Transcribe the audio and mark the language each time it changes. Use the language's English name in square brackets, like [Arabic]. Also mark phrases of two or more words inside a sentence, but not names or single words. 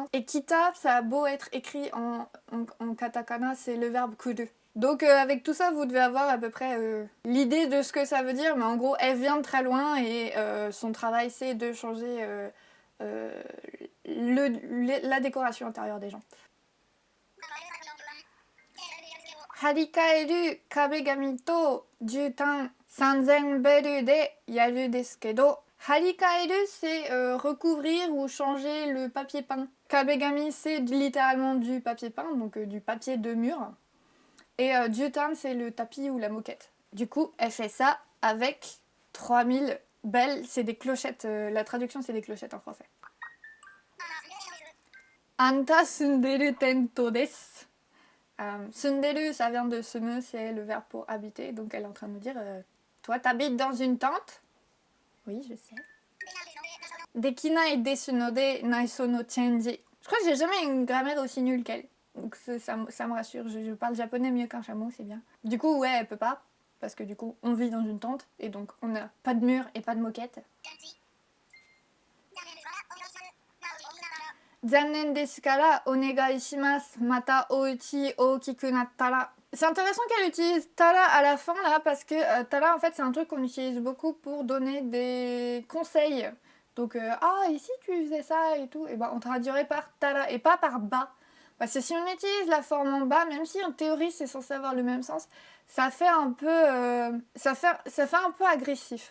[French] Et kita, ça a beau être écrit en katakana, c'est le verbe kuru. Donc avec tout ça, vous devez avoir à peu près l'idée de ce que ça veut dire. Mais en gros, elle vient de très loin et son travail, c'est de changer la décoration intérieure des gens. [Japanese] 張り替える壁紙と絨毯3000ベルでやるですけど. [French] Harikaeru, c'est recouvrir ou changer le papier peint. Kabegami, c'est littéralement du papier peint, donc du papier de mur. Et jutan, c'est le tapis ou la moquette. Du coup, elle fait ça avec 3000 bells, c'est des clochettes. La traduction, c'est des clochettes en français. [Japanese] あんた住んでるテントです. [French] Sunderu, ça vient de sumu, c'est le verbe pour habiter. Donc elle est en train de me dire, toi, t'habites dans une tente? Oui, je sais. [Japanese] できないですので内装のチェンジ. [French] Je crois que j'ai jamais une grammaire aussi nulle qu'elle. Donc ça me rassure, je parle japonais mieux qu'un chameau, c'est bien. Du coup, ouais, elle peut pas, parce que du coup, on vit dans une tente, et donc on n'a pas de mur et pas de moquette. [Japanese] 残念ですからお願いします, またお家大きくなったら. [French] C'est intéressant qu'elle utilise tara à la fin là, parce que tara en fait c'est un truc qu'on utilise beaucoup pour donner des conseils. Donc ici tu faisais ça et tout, et ben on traduirait par tara et pas par ba. Parce que si on utilise la forme en bas, même si en théorie c'est censé avoir le même sens, ça fait un peu ça fait un peu agressif.